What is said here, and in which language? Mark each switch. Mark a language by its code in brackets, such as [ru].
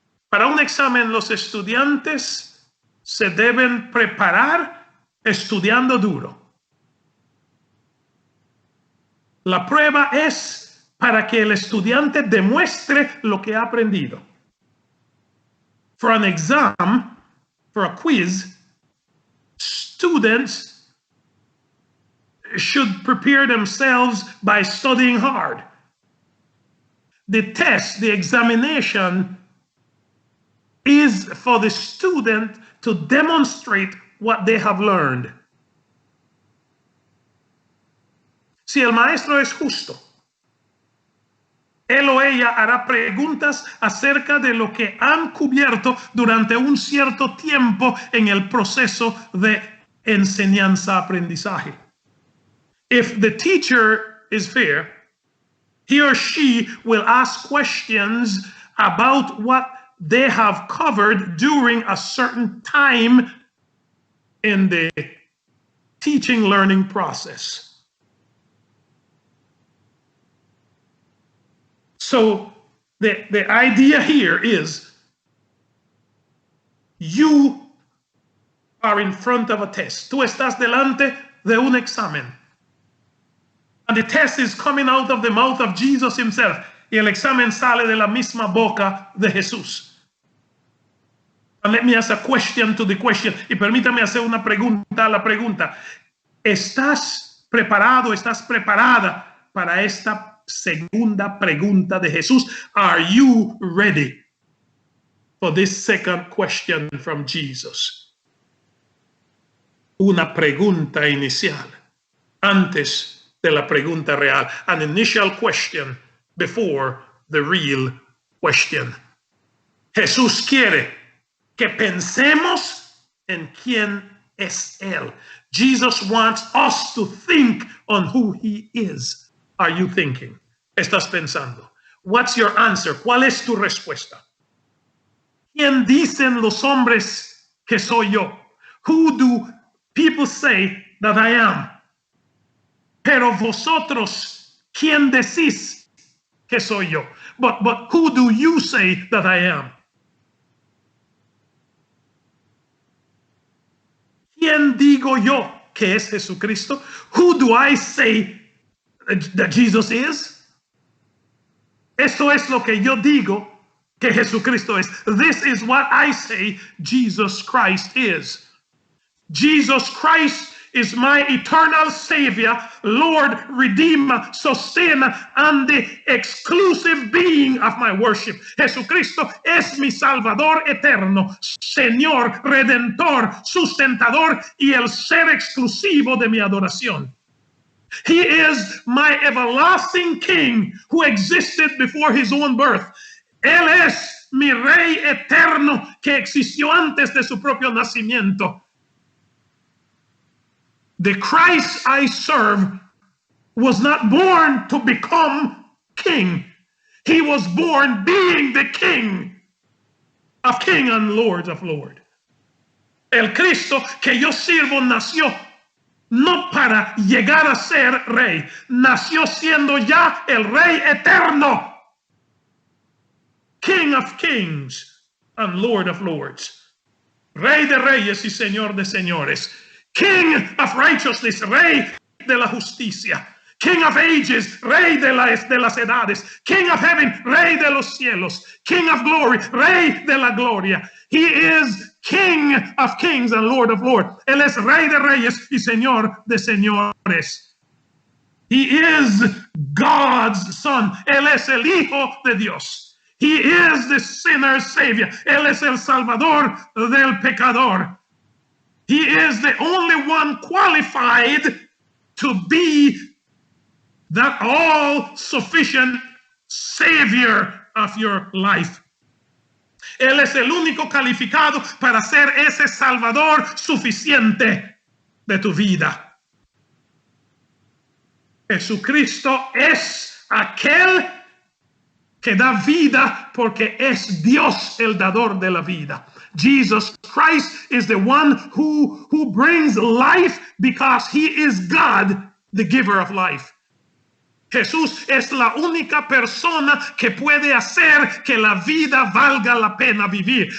[es] Para un examen, los estudiantes se deben preparar estudiando duro. La prueba es para que el estudiante demuestre lo que ha aprendido. [en] For an exam, for a quiz, students should prepare themselves by studying hard. The test, the examination, is for the student to demonstrate what they have learned. [es] Si el maestro es justo, él o ella hará preguntas acerca de lo que han cubierto durante un cierto tiempo en el proceso de enseñanza-aprendizaje. [en] If the teacher is fair, he or she will ask questions about what they have covered during a certain time in the teaching learning process. So the idea here is you are in front of a test. [es] Tú estás delante de un examen. [en] And the test is coming out of the mouth of Jesus himself. [es] Y el examen sale de la misma boca de Jesús. [en] And let me ask a question to the question. [es] Y permítame hacer una pregunta a la pregunta. ¿Estás preparado, estás preparada para esta segunda pregunta de Jesús? [en] Are you ready for this second question from Jesus? [es] Una pregunta inicial antes de la pregunta real. [en] An initial question before the real question. [es] Jesús quiere que pensemos en quién es Él. [en] Jesus wants us to think on who He is. Are you thinking? [es] ¿Estás pensando? [en] What's your answer? [es] ¿Cuál es tu respuesta? ¿Quién dicen los hombres que soy yo? [en] Who do people say that I am? [es] Pero vosotros, ¿quién decís que soy yo? [en] But who do you say that I am? [es] ¿Quién digo yo que es Jesucristo? [en] Who do I say that Jesus is? [es] Esto es lo que yo digo que Jesucristo es. [en] This is what I say Jesus Christ is. Jesus Christ is my eternal Savior, Lord, Redeemer, Sustainer, and the exclusive being of my worship. [es] Jesucristo es mi Salvador eterno, Señor, Redentor, Sustentador y el ser exclusivo de mi adoración. [en] He is my everlasting King who existed before his own birth. [es] Él es mi Rey eterno que existió antes de su propio nacimiento. [en] The Christ I serve was not born to become king. He was born being the King of Kings and Lords of Lords. [es] El Cristo que yo sirvo nació no para llegar a ser rey, nació siendo ya el Rey eterno, [en] King of Kings and Lord of Lords, [es] Rey de reyes y Señor de señores, [en] King of righteousness, [es] Rey de la justicia, [en] King of ages, [es] Rey de las edades, [en] King of heaven, [es] Rey de los cielos, [en] King of glory, [es] Rey de la gloria. [en] He is King of kings and Lord of lords. [es] Él es Rey de reyes y Señor de señores. [en] He is God's Son. [es] Él es el Hijo de Dios. [en] He is the sinner's Savior. [es] Él es el Salvador del pecador. [en] He is the only one qualified to be that all-sufficient Savior of your life. [es] Él es el único calificado para ser ese Salvador suficiente de tu vida. Jesucristo es aquel que da vida porque es Dios el dador de la vida. [en] Jesus Christ is the one who brings life because he is God, the giver of life. [es] Jesús es la única persona que puede hacer que la vida valga la pena vivir.